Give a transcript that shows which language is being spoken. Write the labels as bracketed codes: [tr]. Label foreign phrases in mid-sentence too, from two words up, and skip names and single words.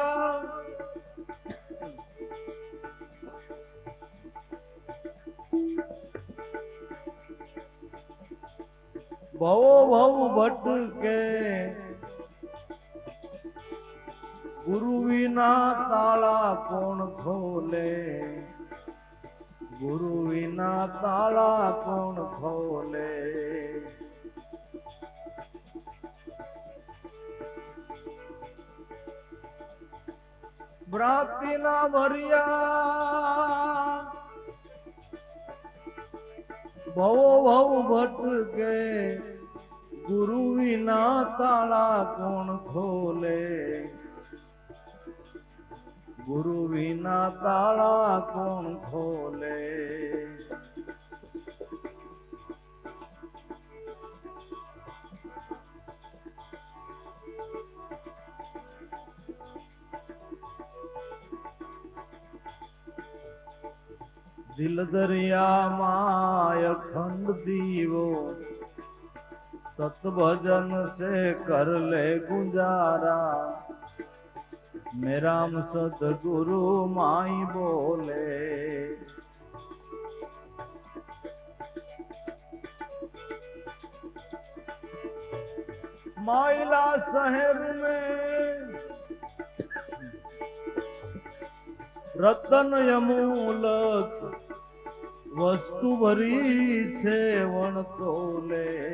[gu] ભવ ભવ ભટકે ગુરુ વિના તાળા કોણ ખોલે. ગુરુ વિના તાળા કોણ ખોલે. ભ્રાંતિ ના ભરિયા ભવ ભવ ભટકે ગુરુ વિના તાળા કોણ ખોલે. ગુરુ વિના તાળા કોણ ખોલે. દિલ દરિયામાં અખંડ દીવો સતભજન [hi] से कर ले गुजारा. [gu] મેરામ સદગુરુ માઈ બોલે. માઈલા શહેર મેં રતન યમૂલક વસ્તુ ભરી છે વણતોલે.